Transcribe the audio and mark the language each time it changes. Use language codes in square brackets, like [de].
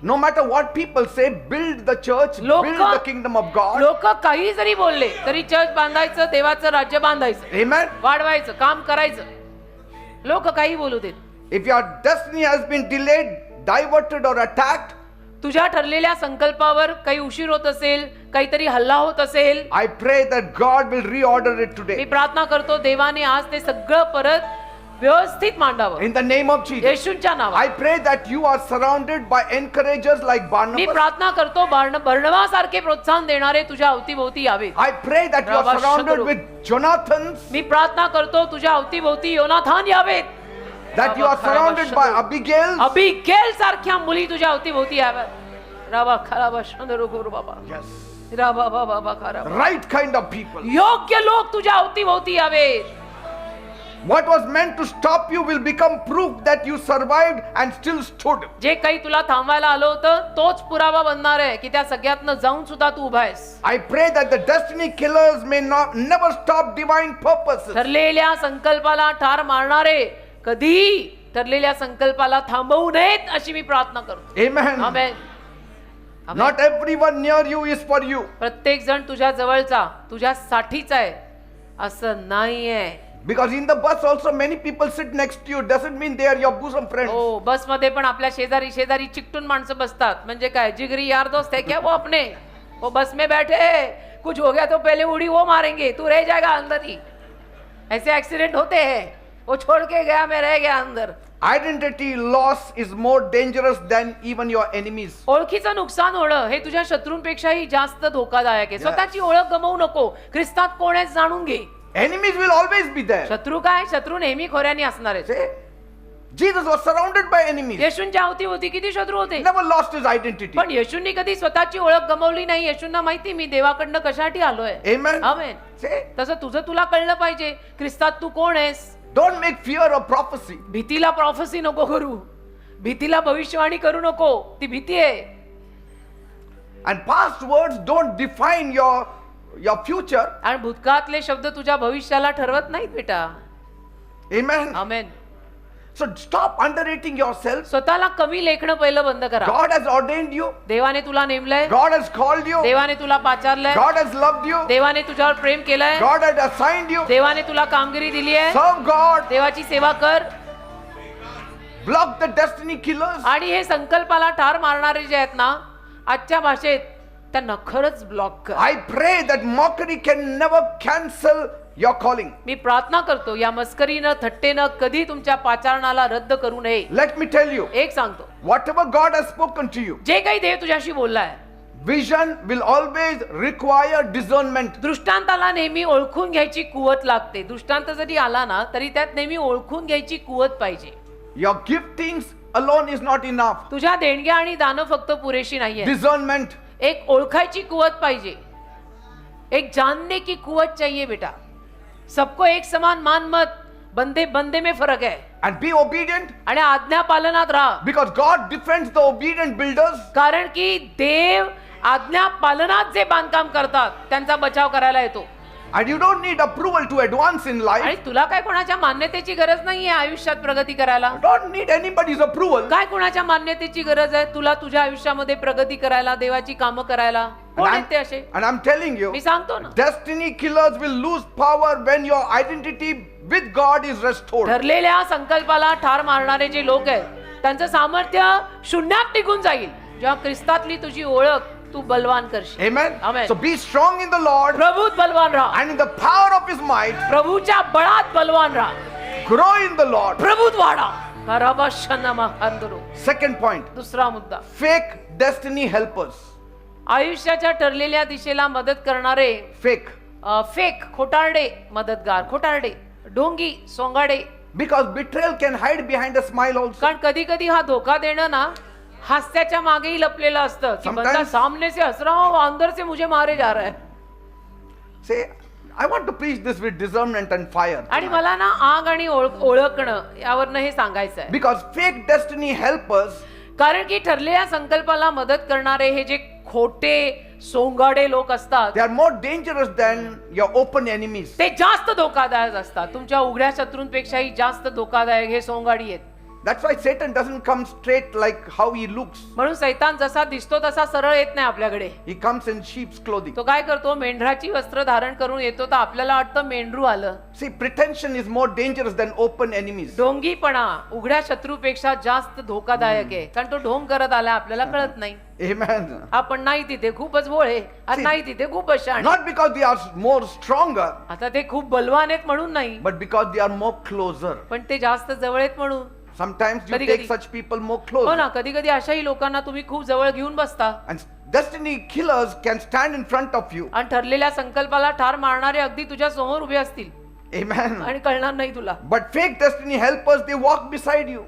[en] No matter what people say, build the church, build the kingdom of God. [mr] लोक काही जरी बोलले तरी चर्च बांधायचं, देवाचं राज्य बांधायचं, [en] Amen. [mr] वाढवायचं, काम करायचं. लोक काही बोलू देत. [en] If your destiny has been delayed, diverted or attacked, [mr] तुझ्या ठरलेल्या संकल्पावर काही उशीर होत असेल, काहीतरी हल्ला होत असेल, [en] I pray that God will reorder it [mr] मी [en] today. [mr] प्रार्थना करतो देवाने आज ते सगळं परत व्यवस्थित मांडावं [en] In the name of Jesus. [mr] येशूच्या नावात. [en] I pray that you are surrounded by encouragers like [mr] मी [en] Barnabas. [mr] प्रार्थना करतो बर्णबासारखे प्रोत्साहन देणारे तुझ्या अवतीभोवती यावेत. [en] I pray that you are surrounded with Jonathans, [mr] मी प्रार्थना करतो तुझ्या अवतीभोवती योनाथान यावेत, [en] that you are surrounded by Abigail. [mr] Abigail सारख्या मुली तुझ्या अवतीभोवती याव्यात. राबा खराबा शंदरू गुरु बाबा, [en] Yes. राबा बाबा बाबा खराबा, Right kind of people. [mr] योग्य लोक तुझ्या अवतीभोवती यावेत. [en] What was meant to stop you will become proof that you survived and still stood. [mr] जे काही तुला थांबवायला आलं होतं तोच पुरावा बनणार आहे की त्या सगळ्यातनं जाऊन सुद्धा तू उभा आहेस. [en] I pray that the destiny killers may never stop divine purposes. [mr] ठरलेल्या संकल्पाला ठार मारणारे कधी ठरलेल्या संकल्पाला थांबवू नयेत अशी मी प्रार्थना करतो. [en] Amen. [mr] Amen. [en] Not everyone near you is for you. [mr] प्रत्येक जण तुझ्या जवळचा तुझ्या साठीचा आहे असं नाहीये. [en] Because in the bus also many people sit next to you. Doesn't mean they are your bosom friends. [mr] हो, बस मध्ये पण आपल्या शेजारी शेजारी चिकटून माणसं बसतात. म्हणजे काय, [hi] जिगरी यार दोस्त है क्या वो अपने, वो बस में बैठे कुछ हो गया तो पहले उड़ी वो मारेंगे, तू रह जाएगा अंदर ही. ऐसे एक्सीडेंट होते हैं. वो छोड़ के गया, मैं रह गया अंदर. [en] Identity loss is more dangerous than even your enemies. [mr] ओळखीचं नुकसान होणं हे तुझ्या शत्रूंपेक्षाही जास्त धोकादायक आहे. स्वतःची ओळख गमावू नको. ख्रिस्तात कोण आहेस जाणून घे. [en] Enemies will always be there. [mr] शत्रू काय, शत्रू नेहमी खोऱ्याने असणार आहे. [en] See? Jesus was surrounded by enemies. [mr] येशूंच्या अवतीभोवती किती शत्रू होते, [en] Never lost his identity. [mr] पण येशूंनी कधी स्वतःची ओळख गमावली नाही. येशूंना माहिती मी देवाकडनं कशासाठी आलोय. [en] Amen. [mr] आमेन. [en] See? [mr] तसं तुझं तुला कळलं पाहिजे ख्रिस्तात तू कोण आहेस. [en] Don't make fear a prophecy. [mr] भीतीला प्रॉफेसी नको करू, भीतीला भविष्यवाणी करू नको, ती भीती आहे. [en] And past words don't define your future. [mr] आणि भूतकाळातले शब्द तुझ्या भविष्याला ठरवत नाहीत बेटा. [en] Amen. [mr] आमेन. [en] So stop underrating yourself. [mr] स्वतःला कमी लेखणं पहिलं बंद करा. [en] God has ordained you. [mr] देवाने तुला नेमलंय, [en] God has called you. [mr] देवाने तुला पाचारलंय, [en] God has loved you. [mr] देवाने तुझ्यावर प्रेम केलंय, [en] God has assigned you. [mr] देवाने तुला कामगिरी दिली आहे. [en] Serve God. [mr] देवाची सेवा कर. [en] Block the destiny killers. [mr] आणि हे संकल्पाला ठार मारणारे जे आहेत ना, आजच्या भाषेत त्यांना खरंच ब्लॉक कर. [en] I pray that mockery can never cancel your calling. [mr] मी प्रार्थना करतो या मस्करीनं थट्टेनं कधी तुमच्या पाचारणाला रद्द करू नये. [en] Let me tell you, [mr] एक सांगतो, [en] whatever God has spoken to you, [mr] जे काही देव तुझ्याशी बोललाय, [en] vision will always require discernment. [mr] दृष्टांताला नेहमी ओळखून घ्यायची कुवत लागते. दृष्टांत जरी आला ना तरी त्यात नेहमी ओळखून घ्यायची कुवत पाहिजे. [en] Your giftings alone is not enough. [mr] तुझ्या देणग्या आणि दानं फक्त पुरेशी नाहीये. [en] Discernment. [mr] एक ओळखायची कुवत पाहिजे. [hi] एक जानने की कुवत चाहिए बेटा. सबको एक समान मान मत, बंदे बंदे में फरक है. [en] And be obedient, [mr] आणि आज्ञा पालनात राहा. [en] because God defends the obedient builders. [mr] कारण की देव आज्ञा पालनात जे बांधकाम करतात त्यांचा बचाव करायला येतो. [en] And you don't need approval to advance in [mr] आणि [en] life. [mr] तुला काय कोणाच्या मान्यतेची गरज नाहीये आयुष्यात प्रगती करायला. You don't need anybody's approval. काय कोणाच्या मान्यतेची गरज आहे तुला तुझ्या आयुष्यामध्ये प्रगती करायला, देवाची कामं करायला. कोण आहेत ते असे? [en] And I'm telling you, [mr] मी सांगतो ना, [en] destiny killers will lose power when your identity with God is restored. [mr] ठरलेल्या संकल्पाला ठार मारणारे जे लोक आहेत त्यांचं सामर्थ्य शून्यात निघून जाईल जेव्हा ख्रिस्तातली तुझी ओळख तू बलवान करशील. [en] Amen. Amen. So be strong in the Lord [mr] प्रभूत बलवान राहा. [en] and in the power of his might. [mr] प्रभूच्या बळात बलवान राहा. [en] Grow in the Lord. [mr] प्रभूत वाढा. कराबाशनमा अंदरो. [en] Second point, [mr] दुसरा मुद्दा, [en] fake destiny helpers. [mr] आयुष्याच्या ठरलेल्या दिशेला मदत करणारे [en] Fake. [mr] फेक खोटारडे मदतगार, खोटारडे, ढोंगी, सोंगाडे. [en] Because betrayal can hide behind a smile also. [mr] कारण कधी कधी हा धोका देणं ना हास्याच्या मागेही लपलेलं असतं की बंदा Sometimes- [hi] सामने से हंस रहा हूं, अंदर से मुझे मारे जा रहा है. [en] Say, I want to preach this with discernment and fire. [mr] आणि मला ना आग आणि ओळखणं यावरनं हे सांगायचं आहे. [en] Because fake destiny helpers [mr] कारण की ठरलेल्या संकल्पाला मदत करणारे हे जे खोटे सोंगाडे लोक असतात [en] they are more dangerous than your open enemies. [mr] ते जास्त धोकादायक असतात. तुमच्या उघड्या शत्रूंपेक्षाही जास्त धोकादायक हे सोंगाडी आहेत. [en] That's why Satan doesn't come straight like how he looks. [mr] म्हणून सैतान जसा दिसतो तसा सरळ येत नाही आपल्याकडे. [en] He comes in sheep's clothing. [mr] तो काय करतो, मेंढराची वस्त्र धारण करून येतो, तर आपल्याला वाटतं मेंढरू आलं. [en] See, pretension is more dangerous than open enemies. [mr] ढोंगीपणा उघड्या शत्रूपेक्षा जास्त धोकादायक आहे, कारण तो ढोंग करत आला आपल्याला कळत नाही. [en] Amen. [mr] आपण नाही तिथे खूपच भोळे आणि नाही तिथे खूपच शहाणे. [en] Not because they are more stronger, [mr] आता ते खूप बलवान आहेत म्हणून नाही, [en] but because they are more closer. [mr] पण ते जास्त जवळ आहेत म्हणून. [en] Sometimes you [mr] कधी-कधी. [en] take such people more [mr] हो [en] closer. [mr] ना, कधी कधी अशाही लोकांना तुम्ही खूप जवळ घेऊन बसता [en] And destiny killers can stand in front of you. [mr] आणि ठरलेल्या संकल्पाला ठार मारणारे अगदी तुझ्या समोर उभे असतील [en] Amen. [mr] आणि कळणार नाही तुला. [en] But fake destiny helpers, they walk beside you.